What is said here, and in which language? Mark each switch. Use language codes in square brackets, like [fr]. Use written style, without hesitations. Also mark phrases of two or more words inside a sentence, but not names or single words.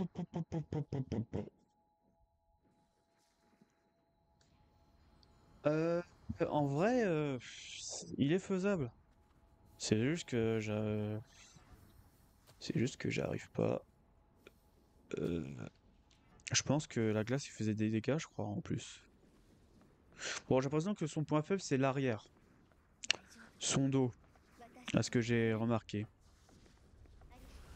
[fr] Euh, En vrai, il est faisable. C'est juste que c'est juste que j'arrive pas. euh, Je pense que la glace il faisait des dégâts, je crois en plus. Bon, j'ai l'impression que son point faible c'est l'arrière, [ja] 大丈夫 [fr] son dos, [ja] 私 [fr] à [ja] た [fr] ce [ja] ち [fr] que [ja] に [fr] j'ai [ja] 任せて [fr] remarqué. [ja] ありがと